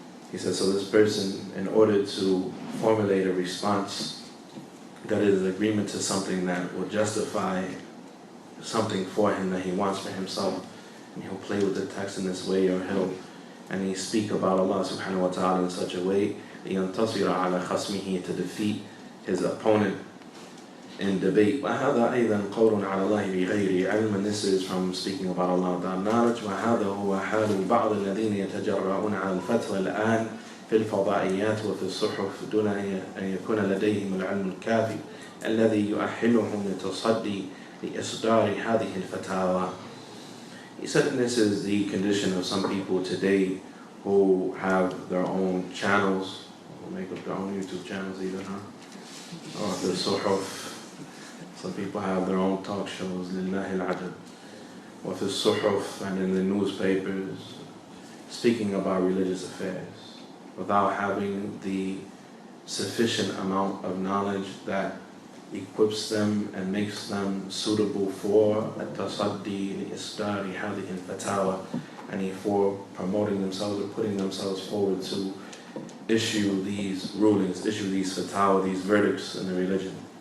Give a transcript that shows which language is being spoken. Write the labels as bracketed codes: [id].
[en] He says, so this person, in order to formulate a response that is agreement to something that will justify something for him that he wants for himself, and he'll play with the text in this way, or he speak about Allah subhanahu wa ta'ala in such a way, [ar] لِيَنْتَصِرَ عَلَى خَصْمِهِ, [en] to defeat his opponent in debate. [ar] وَهَذَا أَيْضًا قَوْلٌ عَلَى اللَّهِ بِغَيْرِ عِلْمٍ, [en] and this is from speaking about Allah without knowledge. [ar] وَهَذَا هُوَ حَالُ بَعْضِ الَّذِينَ يَتَجَرَّؤُونَ عَلَى الْفَتْوَى الْآنِ فِي الْفَضَائِيَّاتِ وَفِي الصُّحُفِ دُونَ أن يكون لديهم العلم الكافي الذي يؤهلهم للتصدي لإصدار هذه الفتاوى. [en] He said, and this is the condition of some people today who have their own channels, who make up their own YouTube channels even, or the suhuf. Some people have their own talk shows, lillahi al-ajab, or the suhuf, and in the newspapers, speaking about religious affairs, without having the sufficient amount of knowledge that equips them and makes them suitable for at-tasaddi li-isdari hadhihi al-fatawa, and for promoting themselves or putting themselves forward to issue these rulings, issue these fatawa, these verdicts in the religion.